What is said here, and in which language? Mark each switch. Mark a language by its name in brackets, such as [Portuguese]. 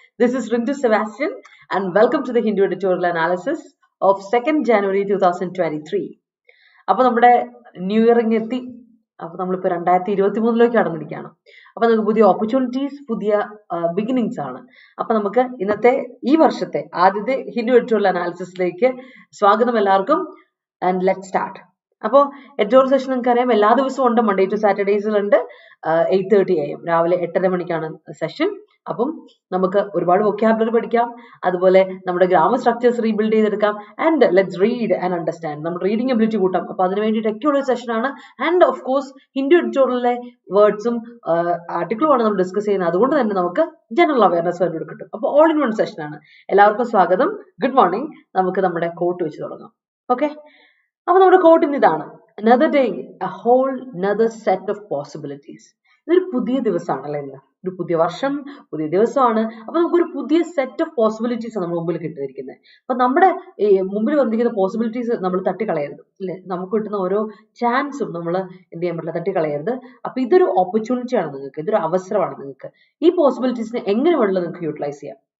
[English] This is Rintu Sebastian, and welcome to the Hindu editorial analysis of 2nd January 2023. [Malayalam] അപ്പോൾ നമ്മുടെ new year എത്തി. അപ്പോൾ നമ്മളിപ്പോൾ 2023 കടന്നിരിക്കുകയാണ്. അപ്പോൾ നമുക്ക് പുതിയ ഓപ്പർച്യൂണിറ്റീസ്, പുതിയ ബിഗിനിങ്സ് ആണ്. അപ്പോൾ നമുക്ക് ഇന്നത്തെ ഈ വർഷത്തെ ആദ്യത്തെ ഹിന്ദു എഡിറ്റോറിയൽ അനാലിസിസിലേക്ക് സ്വാഗതം എല്ലാവർക്കും. [English] And let start. [Malayalam] അപ്പോൾ എഡിറ്റോറിയൽ സെഷൻ നിങ്ങൾക്ക് അറിയാം, എല്ലാ ദിവസവും ഉണ്ട്. Monday to സാറ്റർഡേസിലുണ്ട്. 8:30 AM രാവിലെ 8:30 മണിക്കാണ് സെഷൻ. അപ്പം നമുക്ക് ഒരുപാട് വൊക്കാബുലറി പഠിക്കാം, അതുപോലെ നമ്മുടെ ഗ്രാമർ സ്ട്രക്ചേഴ്സ് റീബിൽഡ് ചെയ്തെടുക്കാം. [English] and let's read and understand, [Malayalam] നമ്മുടെ റീഡിംഗ് എബിലിറ്റി കൂട്ടാം. അപ്പോൾ അതിന് വേണ്ടിയിട്ടൊക്കെ ഉള്ള സെഷനാണ്. [English] and of course [Malayalam] ഹിന്ദു എഡിറ്റോറിയലിലെ വേർഡ്സും ആർട്ടിക്കിളുമാണ് നമ്മൾ ഡിസ്കസ് ചെയ്യുന്നത്. അതുകൊണ്ട് തന്നെ നമുക്ക് ജനറൽ അവയർനെസ് വേണ്ടി കിട്ടും. അപ്പോൾ ഓൾ ഇൻ വൺ സെഷനാണ്. എല്ലാവർക്കും സ്വാഗതം. [English] Good morning. [Malayalam] നമുക്ക് നമ്മുടെ കോട്ട് വെച്ച് തുടങ്ങാം. ഓക്കെ, അപ്പൊ നമ്മുടെ കോട്ടിന് ഇതാണ്: [English] another day, a whole another set of possibilities. [Malayalam] ഇതൊരു പുതിയ ദിവസമാണല്ലേ, ഇന്ന് ഒരു പുതിയ വർഷം, പുതിയ ദിവസമാണ്. അപ്പൊ നമുക്കൊരു പുതിയ സെറ്റ് ഓഫ് പോസിബിലിറ്റീസ് നമ്മുടെ മുമ്പിൽ കിട്ടിയിരിക്കുന്നത്. അപ്പൊ നമ്മുടെ മുമ്പിൽ വന്നിരിക്കുന്ന പോസിബിലിറ്റീസ് നമ്മൾ തട്ടിക്കളയരുത്, അല്ലെ? നമുക്ക് കിട്ടുന്ന ഓരോ ചാൻസും നമ്മൾ എന്ത് ചെയ്യാൻ പറ്റില്ല, തട്ടിക്കളയരുത്. അപ്പൊ ഇതൊരു ഓപ്പർച്യൂണിറ്റി ആണ് നിങ്ങൾക്ക്, ഇതൊരു അവസരമാണ് നിങ്ങൾക്ക്. ഈ പോസിബിലിറ്റീസിനെ എങ്ങനെ വേണമെങ്കിലും നിങ്ങൾക്ക് യൂട്ടിലൈസ് ചെയ്യാം.